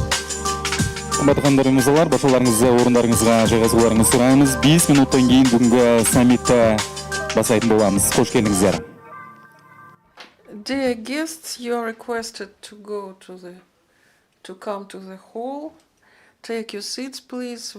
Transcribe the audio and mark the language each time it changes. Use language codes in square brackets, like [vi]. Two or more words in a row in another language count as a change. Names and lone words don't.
[kk] Қымбатты мырзалар, баршаларыңызды орындарыңызға жайғасуларыңызды сұраймыз. 5 минуттан кейін бүгінгі саммитті бастайтын боламыз. Қош келдіңіздер. [en] Dear guests, you are requested to come to the hall. Take your seats, please.